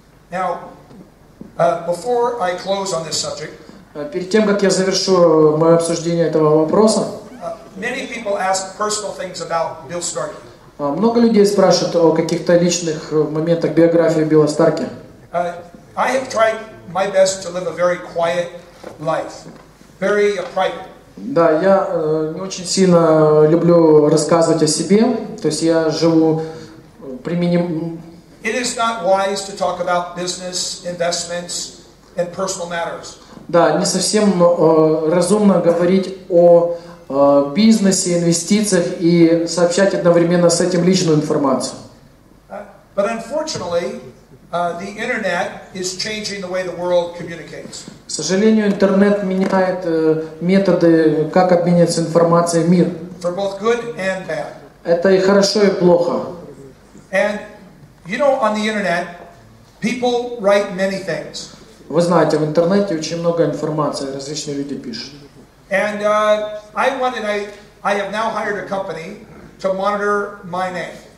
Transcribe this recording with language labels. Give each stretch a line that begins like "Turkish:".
English: Now, before I close on this subject,
Russian: перед тем, как я завершу мое обсуждение этого вопроса,
English: many people ask personal things about Bill Starkey.
Russian: Много людей спрашивают о каких-то личных моментах биографии Билла Старки.
English: I have tried my best to live a very quiet life, very private.
Russian: Да, я не очень сильно люблю рассказывать о себе, то есть я живу применим.
English: It is not wise to talk about business, investments, and personal matters.
Russian: Да, не совсем разумно говорить о бизнесе, инвестициях и сообщать одновременно с этим личную информацию.
English: But unfortunately, the internet is changing the way the world communicates.
Russian: К сожалению, интернет меняет методы, как обмениваться информацией в мир.
English: For both good and bad.
Russian: Это и хорошо, и плохо.
English: And you know, on the internet, people write many things.
Russian: Вы знаете, в интернете очень много информации, различные люди пишут.
English: And I have now hired a company to monitor my name.